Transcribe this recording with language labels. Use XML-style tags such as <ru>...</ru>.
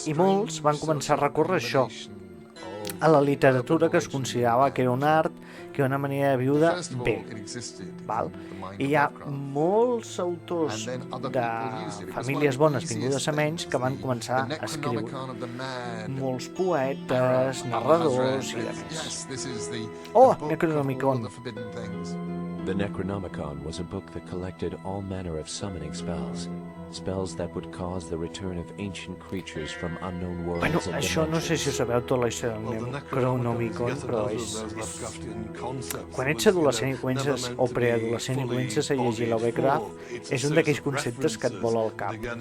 <ca>I molts van començar a recórrer a això, a la literatura que es considerava que era un art, que era una manera de viure bé. Val? I hi ha molts autors de famílies bones vingudes a menys que van començar a escriure. Molts poetes, narradors i de més.</ca> <en>Oh, Necronomicon! The Necronomicon was a book that collected all manner of summoning spells, spells that would cause the return of ancient creatures from unknown worlds</en> <ca>Bueno,</ca> <en>and</en> <ca>això no sé si ho sabeu tota la història del Necronomicon, però quan ets adolescent i comences, o preadolescent i comences a llegir Lovecraft, és un d'aquells conceptes que et vola al cap.</ca>